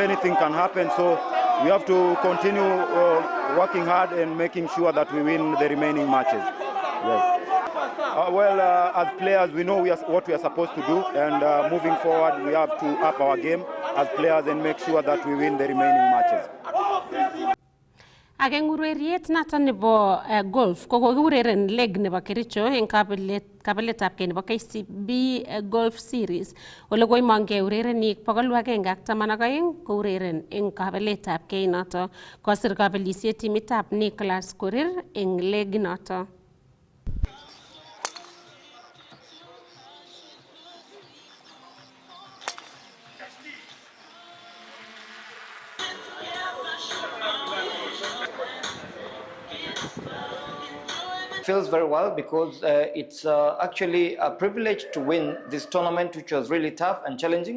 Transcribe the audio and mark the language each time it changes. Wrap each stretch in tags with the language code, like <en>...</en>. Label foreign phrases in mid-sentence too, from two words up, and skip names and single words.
<en>Anything can happen, so we have to continue working hard and making sure that we win the remaining matches. Yes. As players, we know what we are supposed to do, and moving forward, we have to up our game as players and make sure that we win the remaining matches.</en> <kln>Ageng ureriet naton nebo golf ko kokiureren leg nebo Kericho en kabeletab nebo KCB Golf Series ole koimongei urerenik 112 koureren en kabeletab noto kosir kabelisiet timitab Nicholas Korir en leg noto.</kln> <en>Feels very well because it's actually a privilege to win this tournament, which was really tough and challenging.</en>